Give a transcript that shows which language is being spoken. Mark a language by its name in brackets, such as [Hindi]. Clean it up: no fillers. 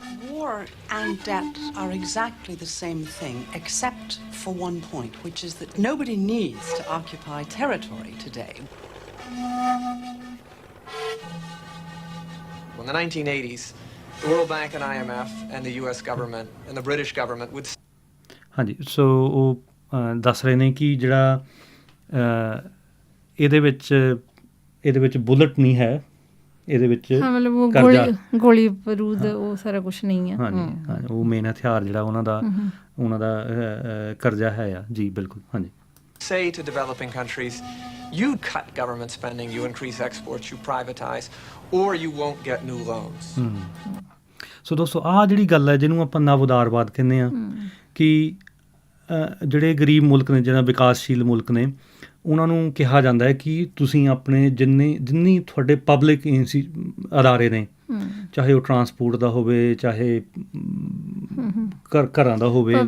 [English] War and debt are exactly the same thing, except for one point, which is that nobody needs to occupy territory today. Well, in the 1980s, the World Bank and IMF and the US government and the British government would... [Punjabi] ਹਾਂਜੀ, ਸੋ ਉਹ ਦੱਸ ਰਹੇ ਨੇ ਕਿ ਜਿਹੜਾ ਇਹਦੇ ਵਿੱਚ bullet ਨਹੀਂ ਹੈ, ਇਹਦੇ ਵਿੱਚ ਮਤਲਬ ਗੋਲੀ ਬਰੂਦ ਉਹ ਸਾਰਾ ਕੁਛ ਨਹੀਂ ਹੈ। ਹਾਂਜੀ, ਉਹ ਮੇਨ ਹਥਿਆਰ ਜਿਹੜਾ ਉਹਨਾਂ ਦਾ ਕਰਜ਼ਾ ਹੈ ਆ ਜੀ। ਬਿਲਕੁਲ, ਹਾਂਜੀ। [English] Say to developing countries, you cut government spending, you increase exports, you privatize, or you won't get new loans. [Punjabi] ਸੋ ਦੋਸਤੋ, ਆਹ ਜਿਹੜੀ ਗੱਲ ਹੈ ਜਿਹਨੂੰ ਆਪਾਂ ਨਵ ਉਦਾਰਵਾਦ ਕਹਿੰਦੇ ਹਾਂ, ਕਿ ਜਿਹੜੇ ਗਰੀਬ ਮੁਲਕ ਨੇ, ਜਿਹੜਾ ਵਿਕਾਸਸ਼ੀਲ ਮੁਲਕ ਨੇ, ਉਹਨਾਂ ਨੂੰ ਕਿਹਾ ਜਾਂਦਾ ਹੈ ਕਿ ਤੁਸੀਂ ਆਪਣੇ ਜਿੰਨੀ ਤੁਹਾਡੇ ਪਬਲਿਕ ਅਦਾਰੇ ਨੇ, ਚਾਹੇ ਉਹ ਟਰਾਂਸਪੋਰਟ ਦਾ ਹੋਵੇ, ਚਾਹੇ ਘਰਾਂ ਦਾ ਹੋਵੇ,